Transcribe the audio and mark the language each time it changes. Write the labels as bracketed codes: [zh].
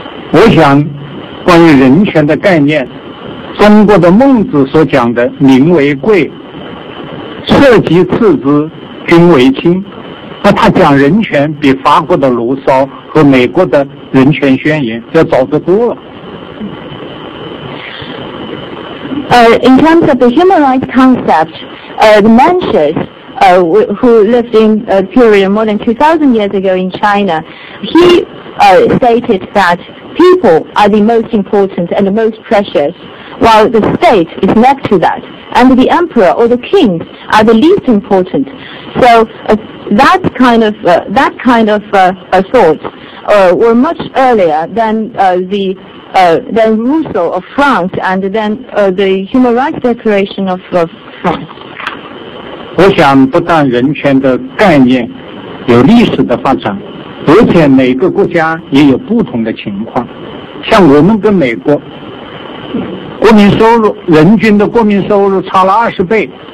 [zh] 我想，关于人权的概念，中国的孟子所讲的“民为贵，社稷次之，君为轻”，那他讲人权比法国的卢梭和美国的人权宣言要早得多了。 [en] In terms of the human rights concept, the Mencius, who lived in a period more than 2,000 years ago in China, he stated that people are the most important and the most precious, while the state is next to that, and the emperor or the kings are the least important. So that kind of thoughts were much earlier than than Rousseau of France and then the Human Rights Declaration of France. [zh] 我想，不但人权的概念有历史的发展，而且每个国家也有不同的情况。像我们跟美国，国民收入人均的国民收入差了20倍。